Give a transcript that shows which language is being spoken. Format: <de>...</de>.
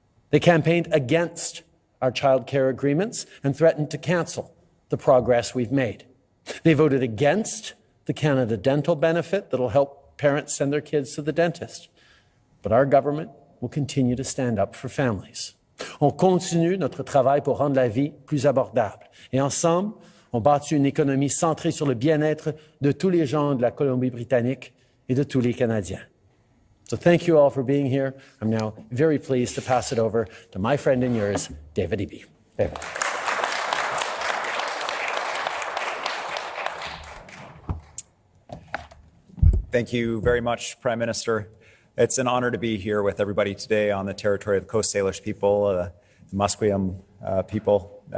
<en>They campaigned against our childcare agreements and threatened to cancel the progress we've made. They voted against the Canada Dental benefit that'll help parents send their kids to the dentist. But our government will continue to stand up for families.</en> <fr>On continue notre travail pour rendre la vie plus abordable. Et ensemble, on bâtit une économie centrée sur le bien-être de tous les gens de la Colombie-Britannique et de tous les Canadiens.</fr> <en>So thank you all for being here. I'm now very pleased to pass it over to my friend and yours, David Eby. David. Thank you very much, Prime Minister. It's an honor to be here with everybody today on the territory of the Coast Salish people, the Musqueam people.</en>